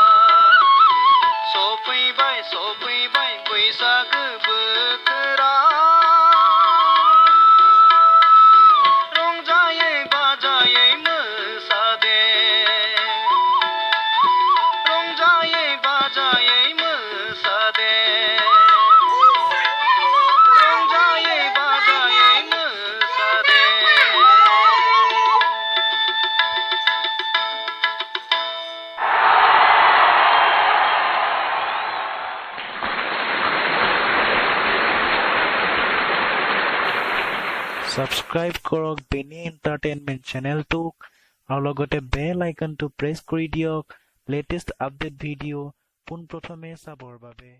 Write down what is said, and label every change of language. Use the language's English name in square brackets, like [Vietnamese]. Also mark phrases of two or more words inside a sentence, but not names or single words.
[Bodo] सफैबाय बैसागो बोथोरा रंजायै बाजायै मोसादे रंजायै बाजायै मोसादे रंजायै बाजायै मोसादे [Assamese] Subscribe কৰক বেনী এণ্টাৰটেইনমেণ্ট চেনেলটোক আৰু লগতে [English] bell icon [Assamese] প্ৰেছ কৰি দিয়ক [English] latest update video' [Assamese] পোনপ্ৰথমে চাবৰ বাবে।